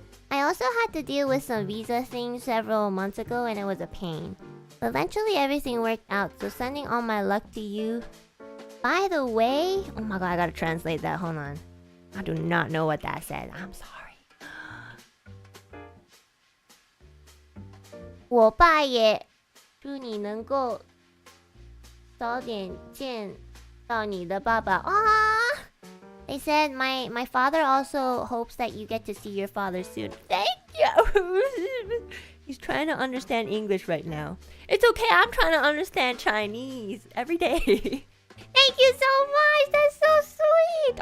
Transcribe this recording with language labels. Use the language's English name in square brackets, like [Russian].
[English] I also had to deal with some visa things several months ago and it was a pain. But eventually everything worked out, so sending all my luck to you. By the way... Oh my god, I gotta translate that, hold on. I do not know what that said. I'm sorry. [Chinese] 我爸也祝你能够早点见到你的爸爸。 [English] They said my father also hopes that you get to see your father soon. Thank you. He's trying to understand English right now. It's okay, I'm trying to understand Chinese every day. Thank you so much. That's so sweet.